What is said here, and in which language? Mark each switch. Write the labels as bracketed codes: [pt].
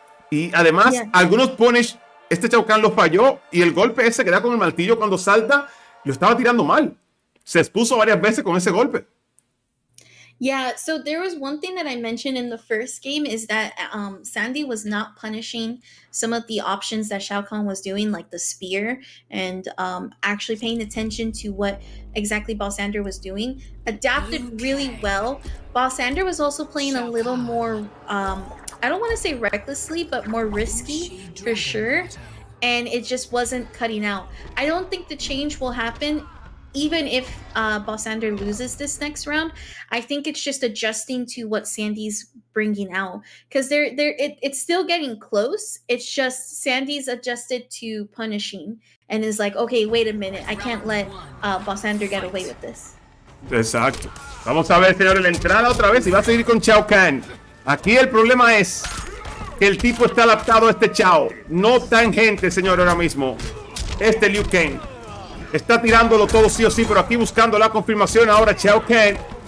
[es] Y además, algunos punish, este Shao Kahn lo falló y el golpe ese que da con el martillo cuando salta, lo estaba tirando mal. Se expuso varias veces con ese golpe. [en] Yeah, so there was one thing that I mentioned in the first game is that Sandy was not punishing some of the options that Shao Kahn was doing, like the spear, and actually paying attention to what exactly Bossander was doing. Adapted really well. Bossander was also playing a little more, I don't want to say recklessly, but more risky for sure. And it just wasn't cutting out. I don't think the change will happen even if Bossander loses this next round. I think it's just adjusting to what Sandy's bringing out, because it's still getting close. It's just Sandy's adjusted to punishing and is like, okay, wait a minute, I can't let Bossander get away with this. [es] Exacto. Vamos a ver, señores, la entrada otra vez y va a seguir con Shao Kahn. Aquí el problema es que el tipo está adaptado a este Chao. No tangente, señor, ahora mismo. Este Liu Kang está tirándolo todo sí o sí, pero aquí buscando la confirmación ahora Shao Kahn.